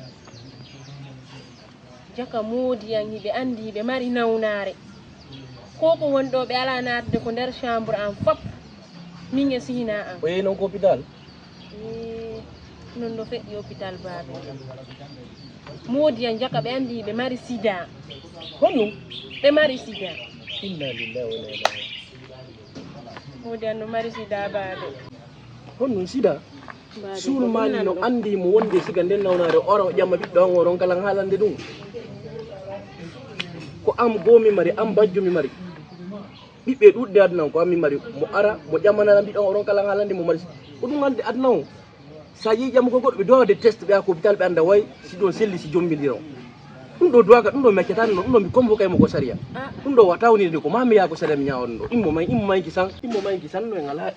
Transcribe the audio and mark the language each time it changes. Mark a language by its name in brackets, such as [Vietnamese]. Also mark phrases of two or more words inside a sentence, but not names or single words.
[Fula] jaka moodiyam hiɓe andi hiɓe mari nawnare ko ko wonɗo ɓe ala natde ko nder chambre an fop min e sihina an o yehi noon ko hôpital non ɗo feƴƴi hôpital baabe moodiyam jaka ɓe andi hiɓe mari sida honɗum ɓe mari sida [Arabic] إنا لله وإنا إليه [Fula] moodiyam no mari sida baabe honɗum sida suul mali no andi mo wonde siga nden nawnare ora o ƴamma ɓiɗɗo an o ron kala haalande ɗum ko am gomi mari am bajjo mi mari ɓiɓɓe ɗuɗɗe aduna ko ammi mari mo ara mo ƴammanana ɓiɗɗo an o ron kala haalande mo mari ko ɗum ande aduna o sa yehi ƴammugo goɗɗo ɓe dowade test ɓe ha ko hôpital ɓe anda way si ɗon selli si jombidira ɗum ɗo duwaga ɗum ɗo meccatani noon ɗum ɗo mi convoquaymo ko saria ɗum ɗo wata wonide ko ma mi yaha ko saria mi ñawaɗum ɗo immo mayki san no en ala